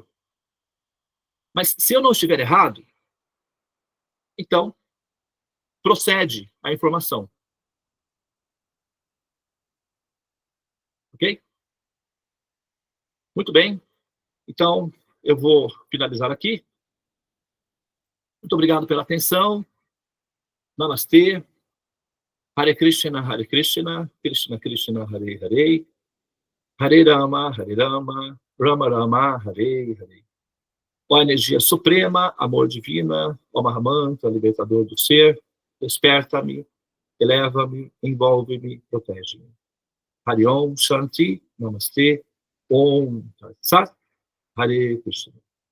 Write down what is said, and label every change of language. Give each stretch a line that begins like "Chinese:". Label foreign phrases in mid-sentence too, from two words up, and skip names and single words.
Portuguese: Mas se eu não estiver errado, então procede a informação. Ok? Muito bem. Então, eu vou finalizar aqui. Muito obrigado pela atenção. Namastê.
Sanskrit: Hare Krishna, Krishna Krishna, Hare Hare. Hare Rama, Rama Rama, Hare Hare.
Portuguese: Ó a energia suprema, amor divina, ó Mahamanta, libertador do ser, desperta-me, eleva-me, envolve-me, protege-me.
Sanskrit: Hare Om Shanti, Namastê, Om Tat Sat, Hare Krishna.